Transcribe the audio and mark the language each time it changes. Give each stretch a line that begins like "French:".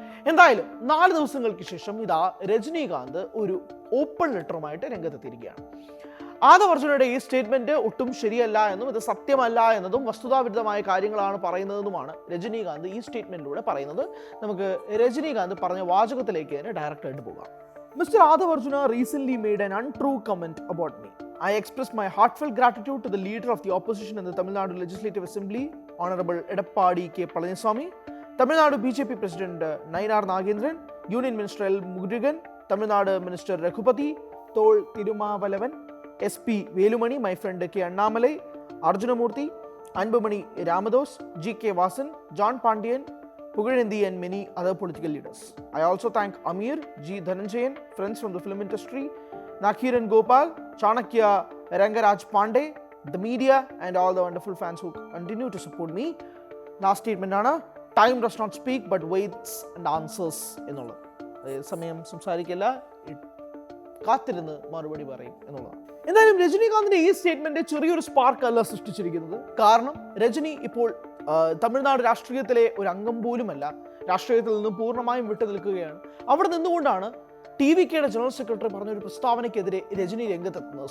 Malayalam: എന്തായാലും 4 ദിവസങ്ങൾക്ക് ശേഷം ഇതാ രജനീകാന്ത് ഒരു ഓപ്പൺ ലെറ്ററുമായിട്ട് രംഗത്തെത്തിയിരിക്കുകയാണ്. ആദവ് അർജുനയുടെ ഈ സ്റ്റേറ്റ്മെന്റ് ഒട്ടും ശരിയല്ല എന്നും ഇത് സത്യമല്ല എന്നതും വസ്തുതാവിരുദ്ധമായ കാര്യങ്ങളാണ് പറയുന്നതെന്നുമാണ് രജനീകാന്ത് ഈ സ്റ്റേറ്റ്മെന്റിലൂടെ പറയുന്നത്. നമുക്ക് രജനീകാന്ത് പറഞ്ഞ വാചകത്തിലേക്ക് തന്നെ ഡയറക്റ്റ് ആയിട്ട് പോകാം.
English: Mr. Adav Arjuna recently made an untrue comment about me. I express my heartfelt gratitude to the leader of the opposition in the Tamil Nadu Legislative Assembly, Honorable Edappadi K. Palaniswamy, Tamil Nadu BJP President Nainar Nagendran, Union Minister L. Murugan, Tamil Nadu Minister Raghupati, Thol Thirumavalavan, SP Velumani, my friend K. Annamalai, Arjunamurthy, Anbumani Ramados, G.K. Vasan, John Pandian, Pugarendi and many other political leaders. I also thank Amir, G. Dhananjayan, friends from the film industry, Nakiran Gopal, Chanakya Rangaraj Pandey, the media and all the wonderful fans who continue to support me. Last statement
Malayalam: ആണ്,
English: time does not speak but waits and answers
Malayalam: എന്നുള്ളത്. സമയം സംസാരിക്കില്ല, കാത്തിരുന്ന് മറുപടി പറയും എന്നുള്ളതാണ്. എന്തായാലും രജനീകാന്തിന്റെ ഈ സ്റ്റേറ്റ്മെന്റ് ചെറിയൊരു സ്പാർക്ക് അല്ല സൃഷ്ടിച്ചിരിക്കുന്നത്. കാരണം രജനി ഇപ്പോൾ തമിഴ്നാട് രാഷ്ട്രീയത്തിലെ ഒരു അംഗം പോലുമല്ല, രാഷ്ട്രീയത്തിൽ നിന്നും പൂർണ്ണമായും വിട്ടു നിൽക്കുകയാണ്. അവിടെ നിന്നുകൊണ്ടാണ് TVKയുടെ ജനറൽ സെക്രട്ടറി പറഞ്ഞൊരു പ്രസ്താവനയ്ക്കെതിരെ രജനി രംഗത്തെത്തുന്നത്.